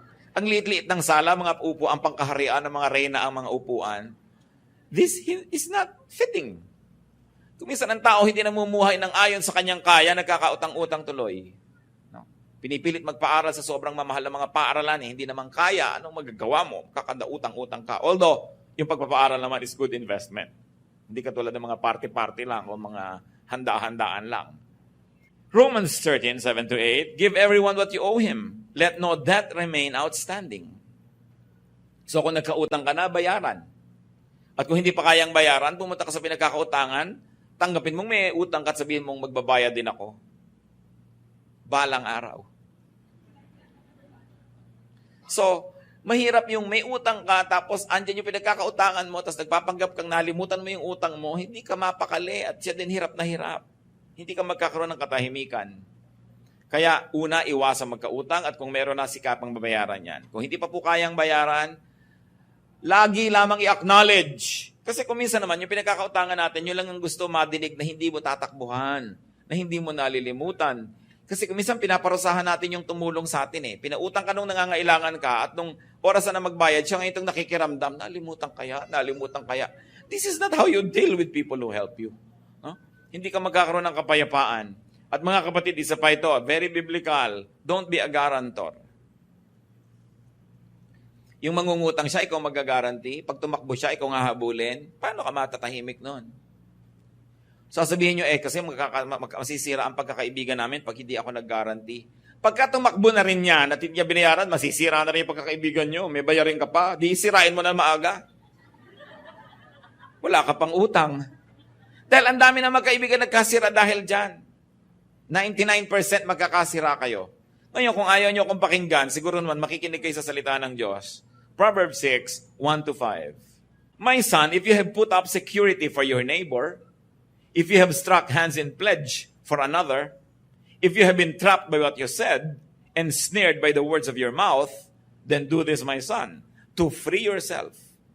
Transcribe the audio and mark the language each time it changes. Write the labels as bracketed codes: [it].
[tl] Ang liit-liit ng sala, mga upuan, pangkaharian ng mga reyna ang mga upuan. [en] This is not fitting. [tl] Kung minsan ang tao hindi namumuhay ng ayon sa kanyang kaya, nagkakautang-utang tuloy. No? Pinipilit magpaaral sa sobrang mamahal ng mga paaralan, hindi naman kaya, anong magagawa mo? Kakadautang-utang ka. Although, yung pagpapaaral naman [en] is good investment. [tl] Hindi katulad ng mga party-party lang o mga handa-handaan lang. [en] Romans 13:7-8, "Give everyone what you owe him. Let no debt remain outstanding." [tl] So kung nagkautang ka na, bayaran. At kung hindi pa kayang bayaran, pumunta ka sa pinagkakautangan, tanggapin mong may utang ka at sabihin mong magbabayad din ako. Balang araw. So, Mahirap yung may utang ka, tapos andyan yung pinagkakautangan mo, tapos nagpapanggap kang nalimutan mo yung utang mo, hindi ka mapakali at siya din hirap na hirap. Hindi ka magkakaroon ng katahimikan. Kaya una, iwasan magkautang at kung meron na sikapang babayaran yan. Kung hindi pa po kayang bayaran, lagi lamang i-acknowledge. Kasi kung minsan naman, yung pinagkakautangan natin, yun lang ang gusto madinig na hindi mo tatakbuhan, na hindi mo nalilimutan. Kasi kung minsan pinaparusahan natin yung tumulong sa atin eh. Pinautang ka nung nangangailangan ka at nung oras na magbayad, siya ngayon itong nakikiramdam, nalimutan kaya. [en] This is not how you deal with people who help you. No? [tl] Hindi ka magkakaroon ng kapayapaan. At mga kapatid, isa pa ito, [en] very biblical, don't be a guarantor. [tl] Yung mangungutang siya, ikaw magagaranti. Pag tumakbo siya, ikaw nga habulin. Paano ka matatahimik nun? Sasabihin nyo, kasi masisira ang pagkakaibigan namin pag hindi ako nag-guarantee. Pagka tumakbo na rin yan at hindi niya binayaran, masisira na rin yung pagkakaibigan nyo. May bayarin ka pa. Di sirain mo na maaga. Wala ka pang utang. Dahil ang dami na magkaibigan nagkasira dahil dyan. 99% magkakasira kayo. Ngayon, kung ayaw nyo akong pakinggan, siguro naman makikinig kayo sa salita ng Diyos. Proverbs 6, 1-5. [en] My son, if you have put up security for your neighbor, if you have struck hands in pledge for another, if you have been trapped by what you said, and snared by the words of your mouth, then do this, my son, to free yourself.